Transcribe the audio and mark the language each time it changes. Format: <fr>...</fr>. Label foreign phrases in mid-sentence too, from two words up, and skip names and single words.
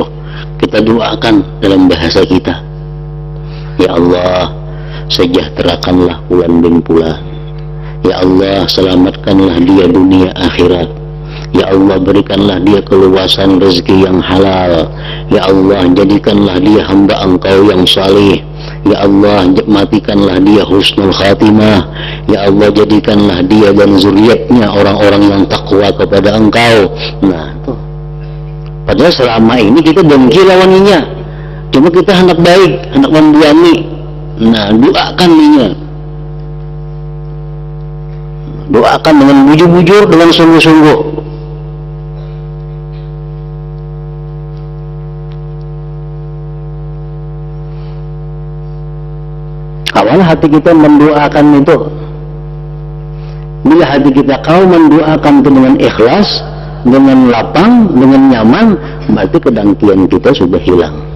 <id>kita doakan dalam bahasa kita, ya Allah sejahterakanlah Fulan bin Fulan, ya Allah selamatkanlah dia dunia akhirat, ya Allah berikanlah dia keluasan rezeki yang halal, ya Allah jadikanlah dia hamba Engkau yang salih, ya Allah matikanlah dia</id> <ar>حسن الخاتمة,</ar> <id>ya Allah jadikanlah dia dan zuriatnya orang-orang yang takwa kepada Engkau.</id> <bjn>Nah, tuh. Padahal selama ini kita dengki lawaninya, cuma kita hendak baik, hendak membuangi. Nah, doakan ninya, doakan dengan bujur-bujur, dengan sungguh-sungguh. Awal hati kita mendoakan itu, bila hati kita kau mendoakan itu dengan ikhlas, dengan lapang, dengan nyaman, berarti kedengkian kita sudah hilang.</bjn>